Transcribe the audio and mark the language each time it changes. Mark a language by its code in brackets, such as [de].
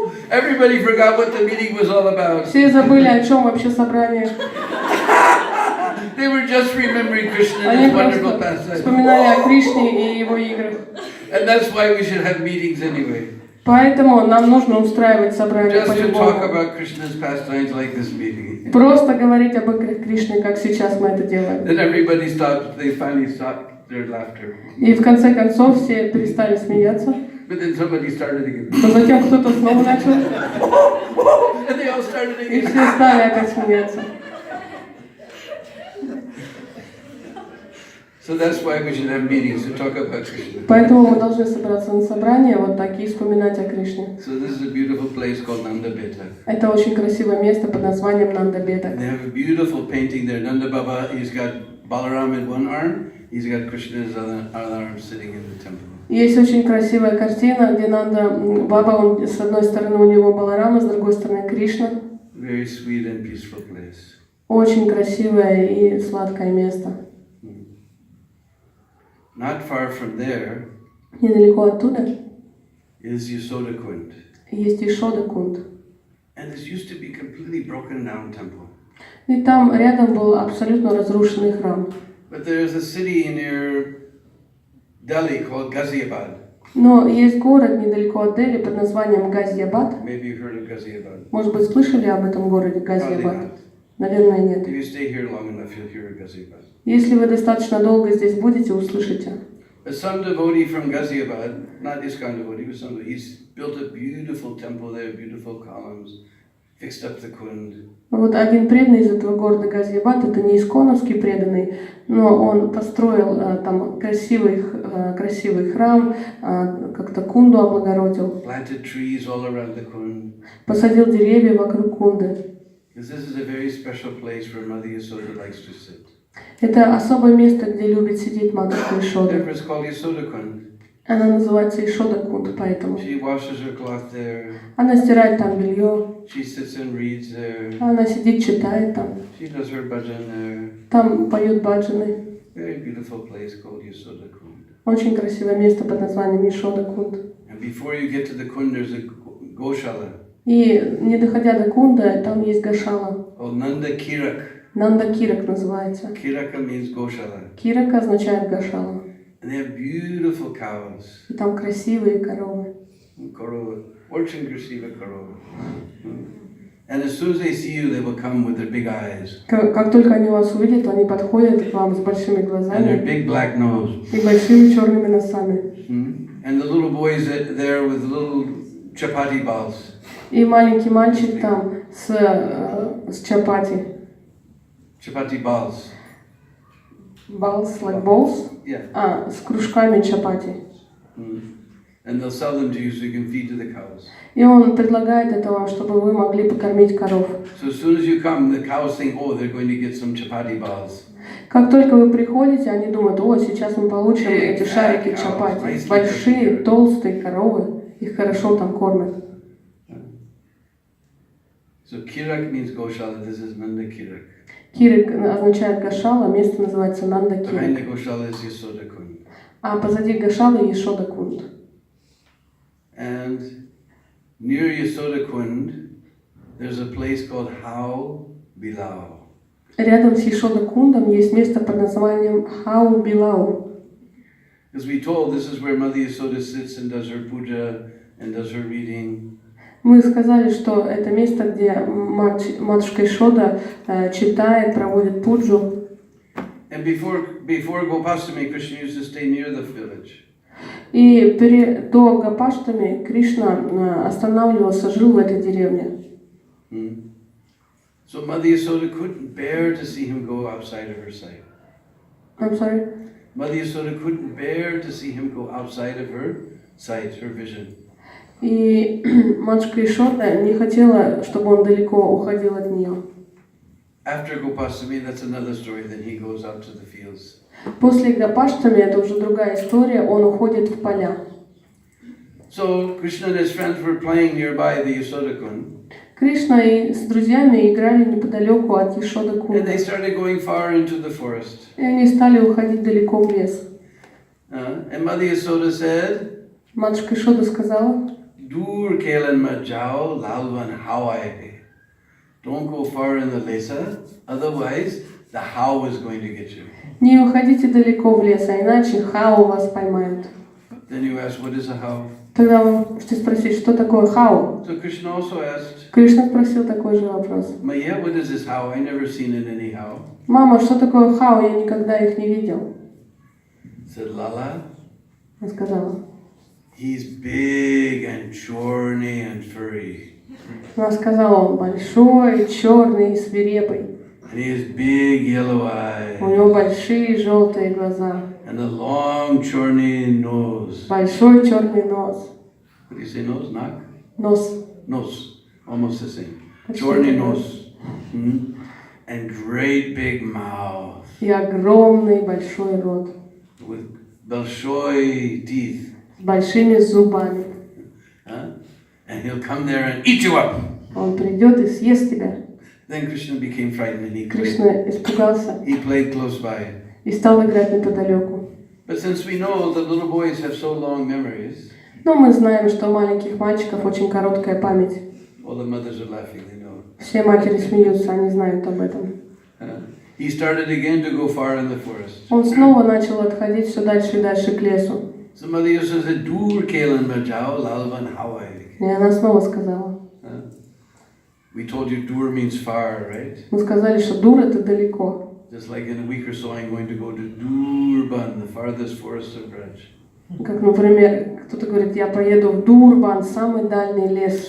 [en] Everybody forgot what the meeting was all about. [ru] Все забыли, о чем вообще собрание. [en] They were just remembering Krishna and [ru] Они [en] his wonderful [ru] просто [en] pastimes. [ru] вспоминали о Кришне и его играх. [en] And that's why we should have meetings anyway. [ru] Поэтому нам нужно устраивать собрание [en] Just to talk [ru] по-любому. [en] about Krishna's pastimes like this meeting. [ru] Просто говорить об играх Кришны, как сейчас мы это делаем. [en] Then everybody stopped, they finally stopped their laughter. [ru] И в конце концов все перестали смеяться. [en] But then somebody started again. [ru] Но затем кто-то снова начал. [en] And they all started [ru] И [en] again. [ru] все стали опять смеяться. [en] So that's why we should have meetings to talk about Krishna. [ru] Поэтому мы должны собраться на собрание вот так и вспоминать о Кришне. [en] So this is a beautiful place called Nandabeta. [ru] Это очень красивое место под названием Нандабета. [en] They have a beautiful painting there. Nanda Baba, he's got Balaram in one arm, he's got Krishna in his other arm sitting in the temple. [ru] Есть очень красивая картина, где Нанда Баба, он, с одной стороны у него Баларама, с другой стороны Кришна. [en] Very sweet and peaceful place. [ru] Очень красивое и сладкое место. [en] Not far from there [ru] Недалеко оттуда [en] is Yasoda Kund. [ru] есть Ишода Кунд. [en] And this used to be completely broken down temple. [ru] И там рядом был абсолютно разрушенный храм. [en] But there is a city near Delhi called Ghaziabad. [ru] Но есть город недалеко от Дели под названием Газиабад. [en] Maybe you've heard of Ghaziabad. [ru] Может быть, слышали об этом городе Газиабад? Наверное, нет. [en] If you stay here long enough, you'll hear of Ghaziabad. [ru] Если вы достаточно долго здесь будете, услышите. [en] But some devotee from Ghaziabad, not ISKCON devotee, but some, he's built a beautiful temple there, beautiful columns, fixed up the kund. [ru] Вот один преданный из этого города Газиабад, это не исконовский преданный, но он построил там красивый храм, как-то кунду облагородил. [en] Planted trees all around the kund. [ru] Посадил деревья вокруг кунды. [en] Because this is a very special place where Mother Yasoda likes to sit. [ru] Это особое место, где любит сидеть матушка Ишода. [en] Therefore it's called Yasoda Kund. [ru] Она называется Ишода Кунд, поэтому. [en] She washes her cloth there. [ru] Она стирает там белье. [en] She sits and reads there. [ru] Она сидит, читает там. [en] She does her bhajan there. [ru] Там поют баджаны. [en] Very beautiful place called Yasoda Kund. [ru] Очень красивое место под названием Ишода Кунд. [en] And before you get to the kund, there's a goshala. [ru] И не доходя до Кунда, там есть Гашала. [en] Called Nanda Kirak. [ru] Нанда Кирак называется. [en] Kiraka means goshala. [ru] Кирак означает Гашала. [en] And they have beautiful cows. [ru] И там красивые коровы. Korova. Очень красивая корова. [en] And as soon as they see you, they will come with their big eyes. [ru] Как только они вас увидят, они подходят к вам с большими [en] And their [ru] глазами [en] big black nose. [ru] и большими черными носами. [en] And the little boys there with little chapati balls. [ru] И маленький мальчик там с чапати. [en] Chapati balls. Balls, like balls? Yeah. [ru] С кружками чапати. [en] And they'll sell them to you so you can feed to the cows. [ru] И он предлагает это вам, чтобы вы могли покормить коров. [en] So as soon as you come, the cows think, oh, they're going to get some chapati balls. [ru] Как только вы приходите, они думают, о, сейчас мы получим эти шарики чапати. Большие, толстые коровы, их хорошо там кормят. [en] So Kirak means Goshala, this is Nanda Kirak. [ru] Кирик означает Гашала, место называется Нанда [en] Behind the [ru] Кирик. [en] Goshala is Yasoda Kund. [ru] А позади Гашалы Ешода Кунд. [en] And near Yasoda Kund, there's a place called Hao Bilao. [ru] Рядом с Ешода Кундом есть место под названием Хау Билау. [en] As we told, this is where Mother Yasoda sits and does her puja and does her reading. [ru] Мы сказали, что это место, где матушка Ишода читает, проводит пуджу. [en] And before Gopastami, Krishna used to stay near the village. [ru] И до Гопаштами Кришна останавливался, жил в этой деревне. [en] So Mother Yasoda couldn't bear to see him go outside of her sight. I'm sorry? Mother Yasoda couldn't bear to see him go outside of her sight, her vision. [ru] И матушка Ишода не хотела, чтобы он далеко уходил от нее. [en] After Gopastami, that's another story. Then he goes out to the fields. [ru] После Гопаштами, это уже другая история, он уходит в поля. [en] So Krishna and his friends were playing nearby the Yasoda Kund. [ru] Кришна и с друзьями играли неподалеку от Ешода [en] And [ru] Кунда. [en] they started going far into the forest. [ru] И они стали уходить далеко в лес. [en] And Mother Yasoda said, [ru] Матушка Ишода сказала, [hi] Dur kelan ma jao lalvan hawai. [en] Don't go far in the [ru] lesa, [en] otherwise the how is going to get you. [ru] не уходите далеко в лес, а иначе хау вас поймают. [en] Then you ask, what is a how? [ru] Тогда вы можете спросить, что такое хау? [en] So Krishna also asked, [ru] Кришна спросил такой же вопрос. [en] Maya, what is this how? I never seen it anyhow. [ru] Мама, что такое хау? Я никогда их не видел. [en] Said Lala, [ru] Она сказала. [en] he's big and [ru] chorny [en] and furry. [ru] Она сказала, он большой, черный, свирепый. [en] And he has big yellow eyes. [ru] У него большие желтые глаза. [en] And a long [ru] chorny [en] nose. [ru] Большой черный нос. [en] What do you say, nose? Knock? [ru] Нос. [en] Nose. Almost the same. [ru] Chorny [en] nose. Mm-hmm. And great big mouth. [ru] И огромный большой рот. [en] With [ru] большой [en] teeth. [ru] С большими зубами. [en] And he'll come there and eat you up. [ru] Он придет и съест тебя. [en] Then Krishna became frightened and he [ru] Кришна испугался [en] He played close by. [ru] и стал играть неподалеку. [en] But since we know that little boys have so long memories, [ru] Но мы знаем, что у маленьких мальчиков очень короткая память. [en] all the mothers are laughing, they know. [ru] Все матери смеются, они знают об этом. [en] He started again to go far in the forest. [ru] Он снова начал отходить все дальше и дальше к лесу. [en] So Mother Yashoda said, [hi] "Dur kelan bajao lalvan hawai." [ru] И она снова сказала. [en] We told you dur means far, right? [ru] Мы сказали, что дур это далеко. [en] Just like in a week or so, I'm going to go to Durban, the farthest forest of Vraj. [ru] Как, например, кто-то говорит, я поеду в Дурбан, самый дальний лес.